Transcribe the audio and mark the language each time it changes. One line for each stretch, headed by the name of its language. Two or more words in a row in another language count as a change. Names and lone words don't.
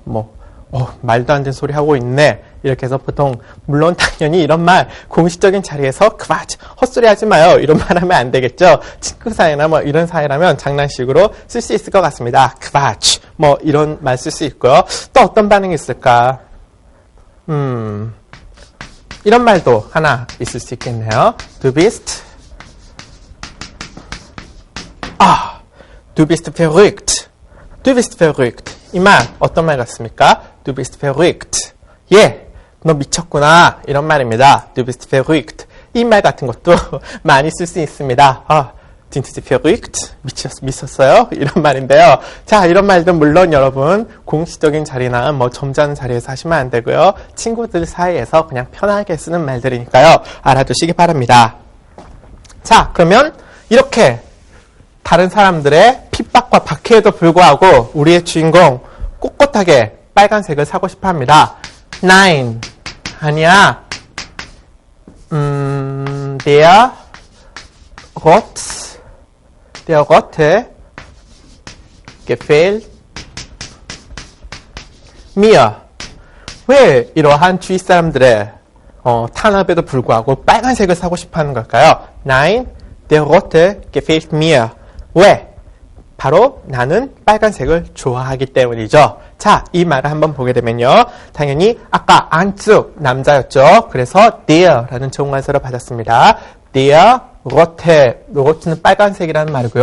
Korean: 말도 안 되는 소리 하고 있네. 이렇게 해서 보통, 물론 당연히 이런 말, 공식적인 자리에서, 그바치, 헛소리 하지 마요. 이런 말 하면 안 되겠죠. 친구 사이나 이런 사이라면 장난식으로 쓸 수 있을 것 같습니다. 그바치, 이런 말 쓸 수 있고요. 또 어떤 반응이 있을까? 이런 말도 하나 있을 수 있겠네요.
German: Du bist, du bist verrückt. Du bist verrückt.
Korean: 이 말 어떤 말 같습니까?
German: Du bist verrückt.
Korean: 예, 너 미쳤구나. 이런 말입니다.
German: Du bist verrückt.
Korean: 이 말 같은 것도 많이 쓸 수 있습니다.
German: Sind Sie verrückt?
Korean: 미쳤어요? 이런 말인데요. 자, 이런 말도 물론 여러분 공식적인 자리나 점잖은 자리에서 하시면 안 되고요. 친구들 사이에서 그냥 편하게 쓰는 말들이니까요. 알아두시기 바랍니다. 자, 그러면 이렇게 다른 사람들의 핍박과 박해에도 불구하고 우리의 주인공 꼿꼿하게 빨간색을 사고 싶어 합니다.
German: Nein, 아니야. Der Rote gefällt mir.
Korean: 왜 이러한 주위 사람들의 탄압에도 불구하고 빨간색을 사고 싶어 하는 걸까요?
German: Nein, der Rote gefällt mir.
Korean: 왜? 바로 나는 빨간색을 좋아하기 때문이죠. 자, 이 말을 한번 보게 되면요. 당연히 아까 안쪽 남자였죠. 그래서 der라는 정관사를 받았습니다.
German: der Rote,
Korean: 로트는 빨간색이라는 말이고요.